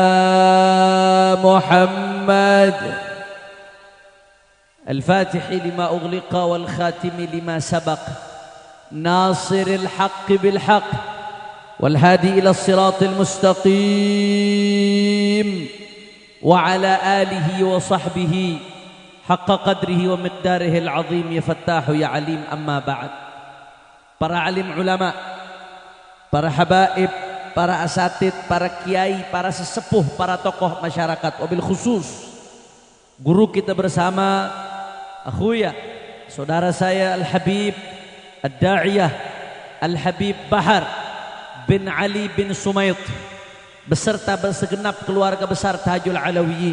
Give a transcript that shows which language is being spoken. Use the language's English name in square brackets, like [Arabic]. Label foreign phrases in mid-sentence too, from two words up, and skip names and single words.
[Arabic] محمد الفاتح لما أغلق والخاتم لما سبق، ناصر الحق بالحق والهادي إلى الصراط المستقيم، وعلى آله وصحبه حق قدره ومقداره العظيم. يا فتاح يا عليم. أما بعد، [Indonesian] para alim ulama, para habaib, para asatid, para kiai, para sesepuh, para tokoh masyarakat, [Arabic] وبالخصوص [Indonesian] guru kita bersama, akhuya, saudara saya Al-Habib Ad-Da'iyah Al-Habib Bahar bin Ali bin Sumayt beserta segenap keluarga besar Tajul Alawiyin.